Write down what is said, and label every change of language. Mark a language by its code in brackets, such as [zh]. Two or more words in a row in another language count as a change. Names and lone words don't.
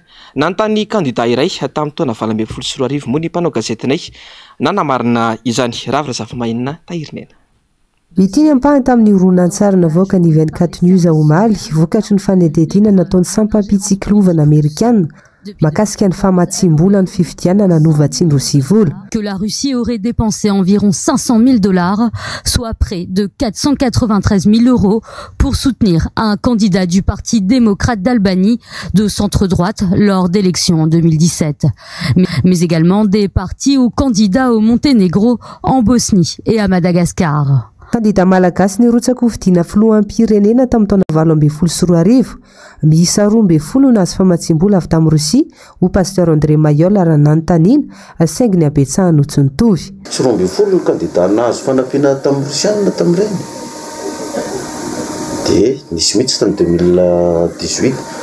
[mg] Nanontany kandida iray tamin'ny taona 2024 moa ny mpanao gazetinay nanamarina izany. Ravitra Zafamahinina Tahirinena. Itiny ampahany tamin'ny horonan-tsary navoaka ny I24 News omaly vokatry ny fanadihadiana nataony sampampitsiklovana Amerikana makasika ny famatsimbola ny fifidianana novatsiny Rosia vola. [fr] Que la Russie aurait dépensé environ 500 000 $, soit près de 493 000 € pour soutenir un candidat du Parti démocrate d'Albanie de centre-droite lors d'élections en 2017. Mais également des partis ou candidats au Monténégro, en Bosnie et à Madagascar. [mg] Kandida malagasy nirotsaka ho fidiana filoham-pirenena tamin'ny taona 2024 miisa 12 nahazo famatsimbola avy tamin'ny Rosia ho pasteur André Mayol ary nanontaniana saingy ny abetsahany no tsy nitovy. 12 kandida nahazo fanampiana tamin'ny Rosianina tamin'ireny dia nisy mihitsy tamin'ny 2018 na